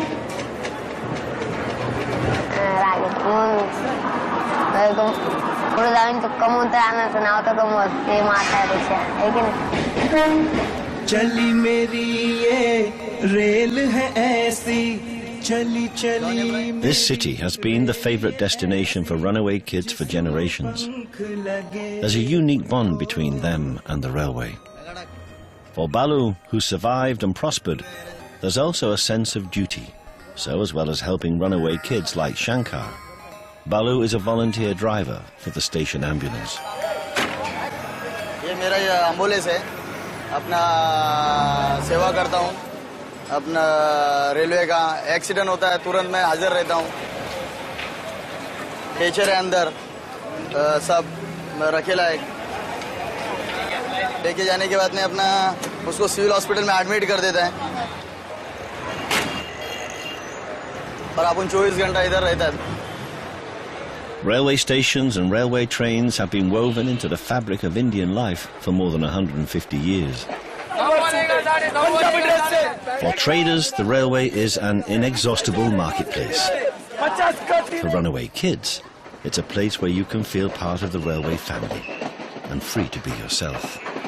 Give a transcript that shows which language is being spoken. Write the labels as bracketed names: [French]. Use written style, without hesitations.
[Marathi] राग म्हणून पुढे जाऊन कमवून तर आणायचं नाव तर कमवत ते मारण्यापेक्षा आहे की नाही. [Hindi] चली मेरी ये रेल है ऐसी [English] This city has been the favorite destination for runaway kids for generations. There's a unique bond between them and the railway. For Balu, who survived and prospered, there's also a sense of duty. So as well as helping runaway kids like Shankar, Balu is a volunteer driver for the station ambulance. [Hindi] ये मेरा ambulance है अपना सेवा करता हूँ अपना railway का accident होता है तुरंत मैं हाजिर रहता हूँ टीचर है अंदर सब रखेला है लेके जाने के बाद में अपना उसको सिविल हॉस्पिटल में एडमिट कर देता है और अपन 24 घंटा इधर रहता है. [English] Railway stations and railway trains have been woven into the fabric of Indian life for more than 150 years. For traders, the railway is an inexhaustible marketplace. For runaway kids, it's a place where you can feel part of the railway family and free to be yourself.